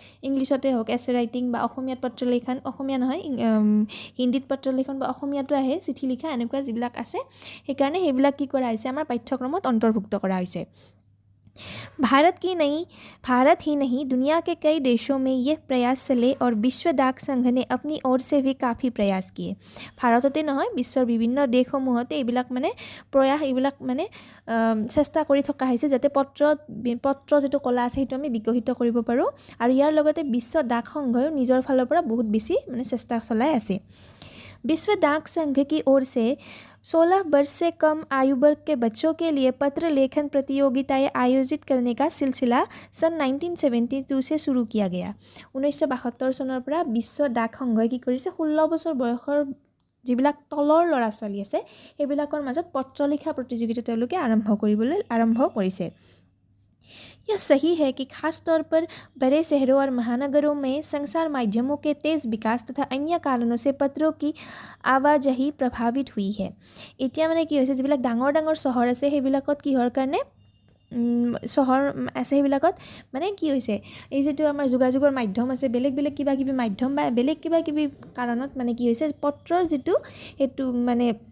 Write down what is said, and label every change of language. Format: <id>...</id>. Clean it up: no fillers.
<as>ইংলিছতে হোক এছে ৰাইটিং বা অসমীয়াত পত্ৰ লেখন অসমীয়া নহয় হিন্দীত পত্ৰ লেখন বা অসমীয়াটো আহে চিঠি লিখা এনেকুৱা যিবিলাক আছে সেইকাৰণে সেইবিলাক কি কৰা হৈছে আমাৰ পাঠ্যক্ৰমত অন্তৰ্ভুক্ত কৰা হৈছে</as> <hi>भारत ही नहीं दुनिया के कई देशों में यह प्रयास चले और विश्व डाक संघ ने अपनी ओर से भी काफ़ी प्रयास किए।</hi> <as>भारतते নহয় বিশ্বৰ বিভিন্ন দেশসমূহতে এইবিলাক মানে প্ৰয়াস এইবিলাক মানে চেষ্টা কৰি থকা হৈছে যাতে পত্ৰ যেটো কলা আছে সেইটো আমি বিকশিত কৰিব পাৰোঁ আৰু ইয়াৰ লগতে বিশ্ব ডাক সংঘয়ো নিজৰ ফালৰ পৰা বহুত বেছি মানে চেষ্টা চলাই আছে।</as> <hi>विश्व डाक संघ की ओर से 16 वर्ष से कम आयु वर्ग के बच्चों के लिए पत्र लेखन प्रतियोगिताएं आयोजित करने का सिलसिला सन 1972 से शुरू किया गया।</hi> <as>1972 চনৰ পৰা বিশ্ব ডাক সংঘই কি কৰিছে 16 বছৰ বয়সৰ যিবিলাক তলৰ ল'ৰা ছোৱালী আছে সেইবিলাকৰ মাজত পত্ৰ লিখা প্ৰতিযোগিতা তেওঁলোকে আৰম্ভ কৰিছে।</as> <hi>यह सही है कि खास तौर पर बड़े शहरों और महानगरों में संचार माध्यमों के तेज़ विकास तथा अन्य कारणों से पत्रों की आवाजाही प्रभावित हुई है।</hi> <as>এতিয়া মানে কি হৈছে যিবিলাক ডাঙৰ ডাঙৰ চহৰ আছে সেইবিলাকত কিহৰ কাৰণে চহৰ আছে সেইবিলাকত মানে কি হৈছে এই যেটো আমাৰ যোগাযোগৰ মাধ্যম আছে বেলেগ বেলেগ কিবা কিবি মাধ্যম বা বেলেগ কিবা কিবি কাৰণত মানে কি হৈছে পত্ৰৰ যেটো হেতু মানে</as>